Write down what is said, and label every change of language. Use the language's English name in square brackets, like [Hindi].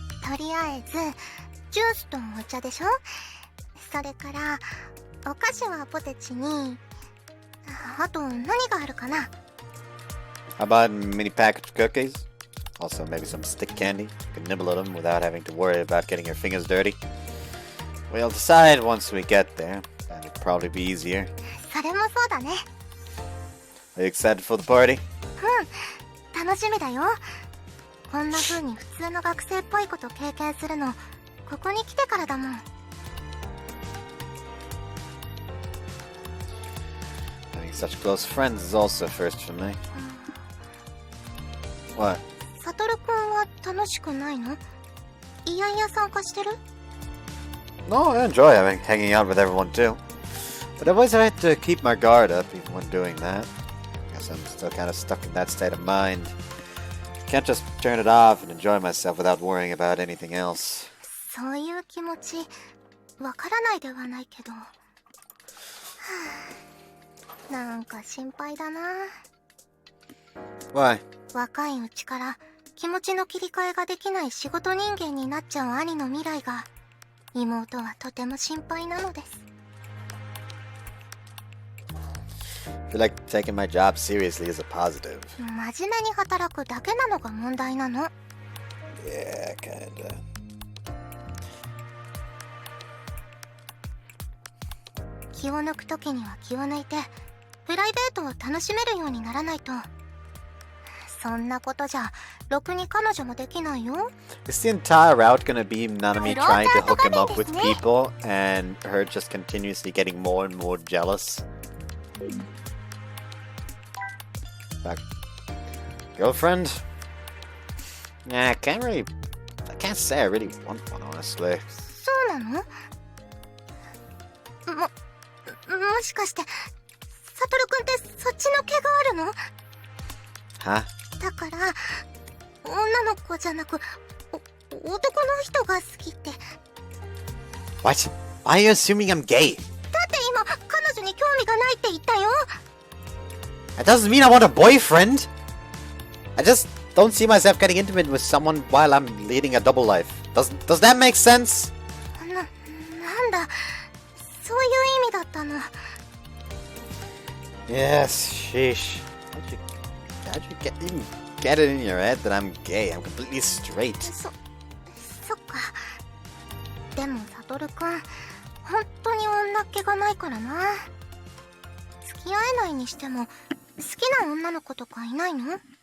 [Japanese] とりあえずジュースとお茶でしょ。それからお菓子はポテチに、あと何があるかな。 [English] How about mini packaged cookies? Also, maybe some stick candy. You can nibble at them without having to worry about getting your fingers dirty. We'll decide once we get there. That'll probably be easier. [Japanese] それもそうだね。 [English] Are you excited for the party? [Japanese] うん、楽しみだよ。こんな風に普通の学生っぽいこと経験するの、ここに来てからだもん。 [English] Having such close friends is also a first for me. What? [Japanese] サトルくんは楽しくないの？いやいや参加してる？ [English] No, I enjoy hanging out with everyone too. But I've always had to keep my guard up even when doing that. Guess I'm still kind of stuck in that state of mind. Can't just turn it off and enjoy myself without worrying about anything else. [Japanese] そういう気持ち、わからないではないけど。なんか心配だな。 [English] Why? [Japanese] 若いうちから気持ちの切り替えができない仕事人間になっちゃう兄の未来が、妹はとても心配なのです。 [English] I feel like taking my job seriously is a positive. [Japanese] 真面目に働くだけなのが問題なの。 [English] Yeah, kinda. [Japanese] 気を抜くときには気を抜いて、プライベートを楽しめるようにならないと。そんなことじゃ、ろくに彼女もできないよ。 [English] Is the entire route gonna be Nanami trying to hook him up with people and her just continuously getting more and more jealous? Back. Girlfriend? Yeah, I can't say I really want one, honestly. [Japanese] そうなの？もしかして、サトルくんってそっちの毛があるの？ [English] Huh? [Japanese] だから、女の子じゃなく、男の人が好きって。 [English] What? Why are you assuming I'm gay? [Japanese] だって今、彼女に興味がないって言ったよ。 [English] That doesn't mean I want a boyfriend. I just don't see myself getting intimate with someone while I'm leading a double life. Does that make sense? [Japanese] なんだ、そういう意味だったの。 [English] Yes, sheesh. How'd you even get it in your head that I'm gay? I'm completely straight. [Japanese] そっか。でもサトルくん、本当に女っ気がないからな。付き合えないにしても、好きな女の子とかいないの？